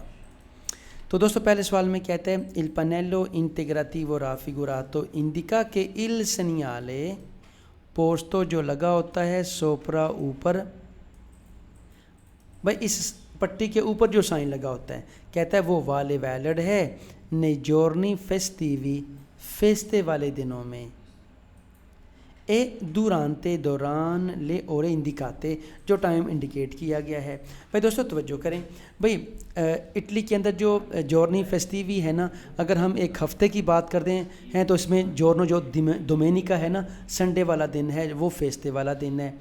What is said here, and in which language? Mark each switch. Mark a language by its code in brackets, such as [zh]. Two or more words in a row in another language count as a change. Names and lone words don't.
[hi] तो दोस्तों पहले सवाल में कहते हैं [it] il pannello integrativo raffigurato indica che il segnale posto [hi] जो लगा होता है सोप्रा ऊपर, भाई इस पट्टी के ऊपर जो साइन लगा होता है कहता है वो वाले वैलिड है [it] nei giorni festivi [hi] फेस्ते वाले दिनों में, [it] e durante [hi] दौरान [it] le ore indicate [hi] जो टाइम इंडिकेट किया गया है। भाई दोस्तों तवज्जो करें, भाई इटली के अंदर जो [it] giorni festivi [hi] है ना, अगर हम एक हफ़्ते की बात करते हैं तो इसमें जॉर्नो जो डोमेनिका है ना, संडे वाला दिन है, वो फेस्ते वाला दिन है।